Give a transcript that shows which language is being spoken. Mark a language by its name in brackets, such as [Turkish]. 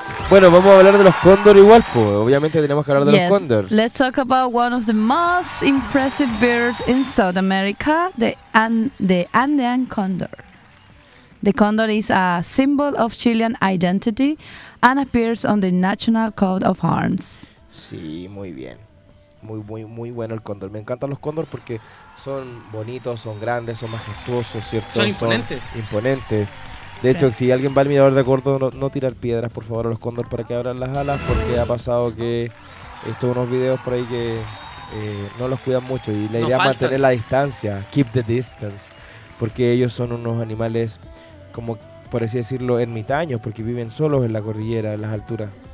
[Spanish] Bueno, vamos a hablar de los cóndor igual, pues. Obviamente tenemos que hablar de los cóndores. [English] Let's talk about one of the most impressive birds in South America, the Andean condor. The condor is a symbol of Chilean identity and appears on the National Coat of Arms. [Spanish] Sí, muy bien. Muy, muy, muy bueno el cóndor. Me encantan los cóndores porque son bonitos, son grandes, son majestuosos, ¿cierto? Son imponentes. De hecho, si alguien va al mirador de acuerdo, no tirar piedras, por favor, a los cóndores para que abran las alas, porque ha pasado que he visto unos videos por ahí que no los cuidan mucho y la idea es mantener la distancia, [English] keep the distance, [Spanish] porque ellos son unos animales, como por así decirlo, ermitaños, porque viven solos en la cordillera, en las alturas.